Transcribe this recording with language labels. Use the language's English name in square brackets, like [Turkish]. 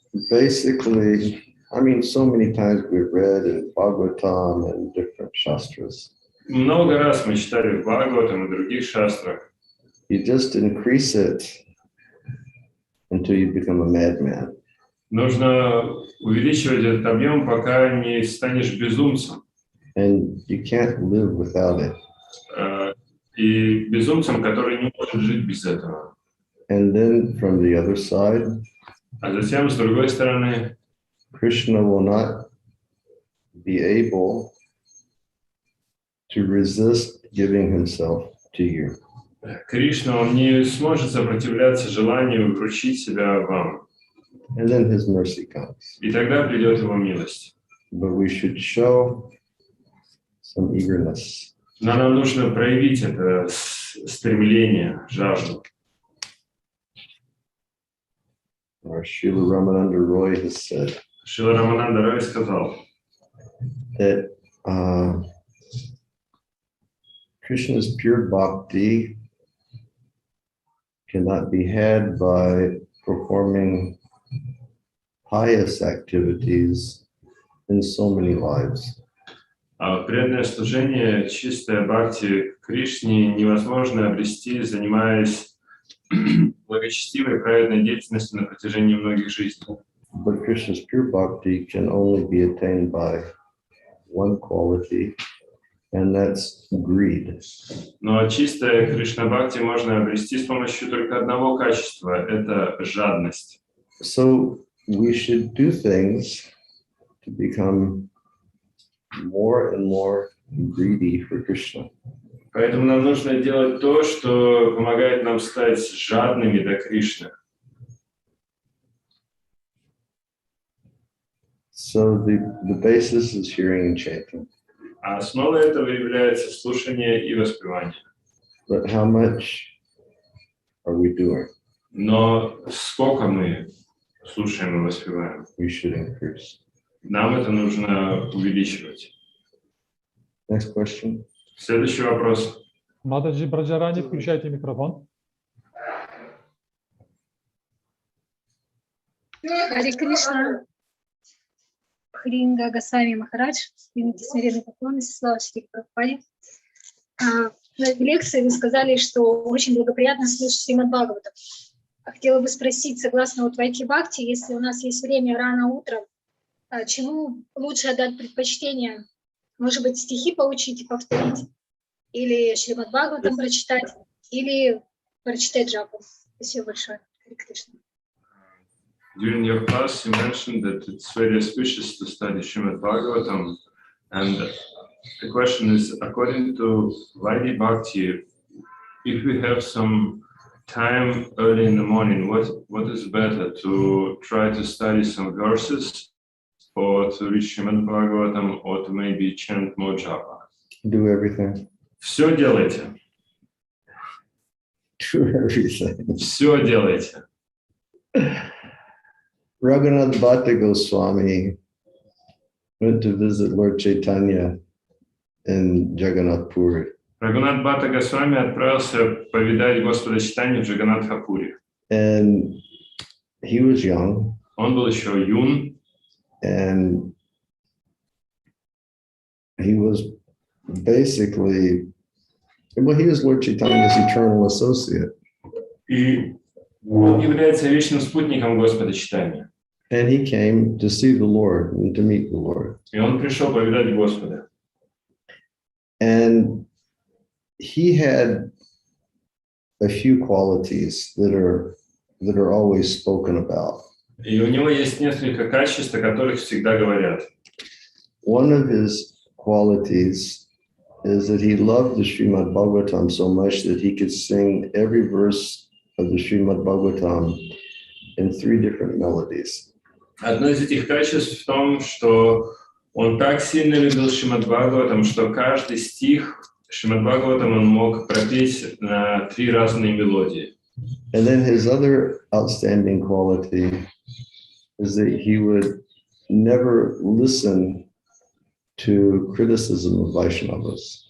[English] Basically, I mean, so many times we've read in Bhagavatam and different shastras. [Russian] Много раз мы читали в Бхагаватам и других шастрах. [English] You just increase it until you become a madman. [Russian] Нужно увеличивать этот объем, пока не станешь безумцем. [English] And you can't live without it. [Russian] И безумцем, который не может жить без этого. [English] And then from the other side, [Russian] А затем, с другой стороны, [English] Krishna will not be able to resist giving himself to you. [Russian] Кришна, он не сможет сопротивляться желанию вручить себя вам. [English] And then his mercy comes. [Russian] И тогда придет его милость. [English] But we should show some eagerness. [Russian] Но нам нужно проявить это стремление, жажду. [English] Our Srila Ramananda Roy has said [Russian] Шрила Рамананда Рой сказал, [English] that Krishna's pure bhakti cannot be had by performing pious activities in so many lives. [Russian] преданное служение, чистое бхакти Кришне невозможно обрести, занимаясь благочестивой и праведной деятельностью на протяжении многих жизней. [English] But Krishna's pure bhakti can only be attained by one quality, and that's greed. [Russian] Но чистое Кришна-бхакти можно обрести с помощью только одного качества – это жадность. [English] So we should do things to become more and more greedy for Krishna. [Russian] Поэтому нам нужно делать то, что помогает нам стать жадными до Кришны. [English] So the basis is hearing and chanting. [Russian] А основой этого является слушание и воспевание. [English] But how much are we doing? [Russian] Но сколько мы слушаем и воспеваем? [English] We should increase. [Russian] Нам это нужно увеличивать. [English] Next question. [Russian] Следующий вопрос. Матаджи Браджарани, включайте микрофон. Харе Кришна. Бхринга Говинда Махарадж, примите смиренный поклон и слава Шри Прабхупаде. На лекции вы сказали, что очень благоприятно слушать Шримад Бхагаватам. Хотела бы спросить, согласно вот Вайки Бхакти, если у нас есть время рано утром, чему лучше отдать предпочтение? Может быть, стихи поучить и повторить? Или Шримад Бхагаватам прочитать? Или прочитать джапу? Спасибо большое. Харе Кришна. [English] During your class, you mentioned that it's very auspicious to study Srimad Bhagavatam, and the question is, according to Vaidhi Bhakti, if we have some time early in the morning, what is better, to try to study some verses, or to read Srimad Bhagavatam, or to maybe chant more japa? Do everything. [Russian] Все делайте. [English] Do everything. [Russian] Все делайте. [English] Raghunath Bhatta Swami went to visit Lord Chaitanya in Jagannath Puri. [Russian] Рагунат Бхатта Госвами отправился повидать Господа Чайтанью в Джаганнатхапуре. [English] And he was young. [Russian] Он был еще юн. [English] And he was basically, well, he was Lord Chaitanya's eternal associate. [Russian] И он является вечным спутником Господа Чайтаньи. [English] And he came to see the Lord and to meet the Lord. [Russian] И он пришел повидать Господа. [English] And he had a few qualities that are always spoken about. [Russian] И у него есть несколько качеств, о которых всегда говорят. [English] One of his qualities is that he loved the Srimad Bhagavatam so much that he could sing every verse of the Srimad Bhagavatam in 3 different melodies. [Russian] Одно из этих качеств в том, что он так сильно любил Шримад Бхагаватам, что каждый стих Шримад Бхагаватам он мог пропеть на 3 разные мелодии. [English] And then his other outstanding quality is that he would never listen to criticism of Vaishnavas.